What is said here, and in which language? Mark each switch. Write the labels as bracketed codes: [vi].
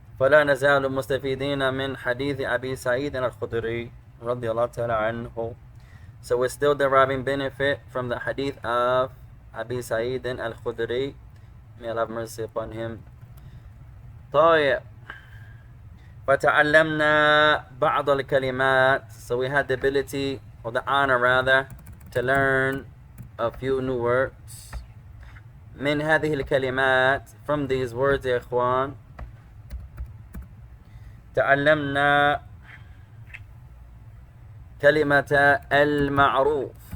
[ar] فلا نزال مستفيدين من حديث أبي سعيد الخدري رضي الله تعالى عنه. [en] So we're still deriving benefit from the hadith of Abi Sa'id al-Khudri. May Allah have mercy upon him. [ar] طيب. فتعلمنا بعض الكلمات. [en] So we had the ability, or the honor rather, to learn a few new words. [ar] من هذه الكلمات, [en] from these words, [ar] يا إخوان, تعلمنا كلمة المعروف.